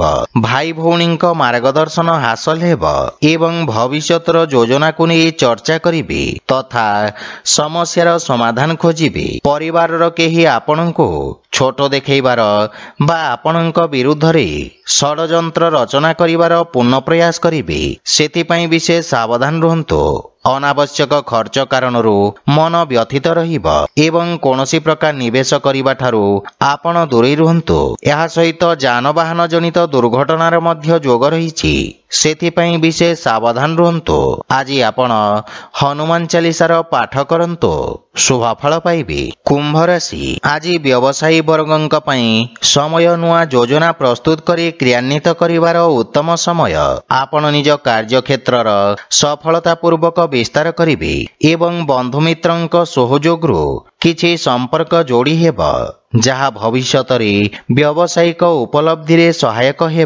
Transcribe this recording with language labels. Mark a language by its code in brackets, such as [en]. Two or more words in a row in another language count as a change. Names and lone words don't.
[or] ଭାଇ ଭଉଣୀଙ୍କ ମାର୍ଗଦର୍ଶନ ହାସଲ ହେବ ଏବଂ ଭବିଷ୍ୟତର ଯୋଜନାକୁ ନେଇ ଚର୍ଚ୍ଚା କରିବେ ତଥା ସମସ୍ୟାର ସମାଧାନ ଖୋଜିବେ। ପରିବାରର କେହି ଆପଣଙ୍କୁ ଛୋଟ ଦେଖାଇବାର ବା ଆପଣଙ୍କ ବିରୁଦ୍ଧରେ ଷଡ଼ଯନ୍ତ୍ର ରଚନା କରିବାର ପୂର୍ଣ୍ଣ ପ୍ରୟାସ କରିବେ, ସେଥିପାଇଁ ବିଶେଷ ସାବଧାନ ରୁହନ୍ତୁ। ଅନାବଶ୍ୟକ ଖର୍ଚ୍ଚ କାରଣରୁ ମନ ବ୍ୟଥିତ ରହିବ ଏବଂ କୌଣସି ପ୍ରକାର ନିବେଶ କରିବା ଠାରୁ ଆପଣ ଦୂରେ ରୁହନ୍ତୁ। ଏହା ସହିତ ଯାନବାହନ ଜନିତ ଦୁର୍ଘଟଣାର ମଧ୍ୟ ଯୋଗ ରହିଛି, ସେଥିପାଇଁ ବିଶେଷ ସାବଧାନ ରୁହନ୍ତୁ। ଆଜି ଆପଣ ହନୁମାନ ଚାଳିଶାର ପାଠ କରନ୍ତୁ, ଶୁଭଫଳ ପାଇବେ। କୁମ୍ଭ ରାଶି ଆଜି ବ୍ୟବସାୟୀ ବର୍ଗଙ୍କ ପାଇଁ ସମୟ ନୂଆ ଯୋଜନା ପ୍ରସ୍ତୁତ କରି କ୍ରିୟାନ୍ୱିତ କରିବାର ଉତ୍ତମ ସମୟ। ଆପଣ ନିଜ କାର୍ଯ୍ୟ କ୍ଷେତ୍ରର ସଫଳତା ପୂର୍ବକ ବିସ୍ତାର କରିବେ ଏବଂ ବନ୍ଧୁ ମିତ୍ରଙ୍କ ସହଯୋଗରୁ କିଛି ସମ୍ପର୍କ ଯୋଡ଼ି ହେବ, ଯାହା ଭବିଷ୍ୟତ ରେ ବ୍ୟାବସାୟିକ ଉପଲବ୍ଧି ରେ ସହାୟକ ହେବ।